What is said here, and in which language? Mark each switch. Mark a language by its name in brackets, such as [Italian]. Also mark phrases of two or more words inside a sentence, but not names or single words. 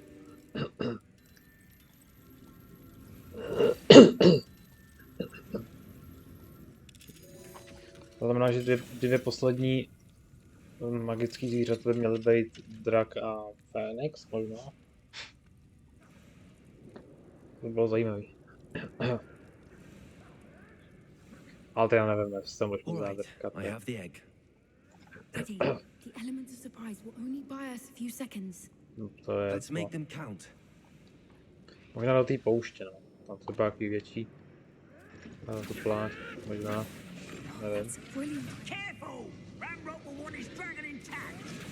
[Czech] To znamená, že dvě poslední magický zvířata by měly být drak a Fénix možná. To by bylo zajímavý. Ale to já nevím, jestli to možná zádrkat. [English] I have the egg. Daddy, the element of surprise will only buy us a few seconds. [Czech] No, to je [English] Let's make them count. [Czech] možná do té pouště, no. Tam to bylo nějaký větší. Na tu pláž, možná. Nevím. [English] That's brilliant. Careful! Ramrock will want his dragon intact.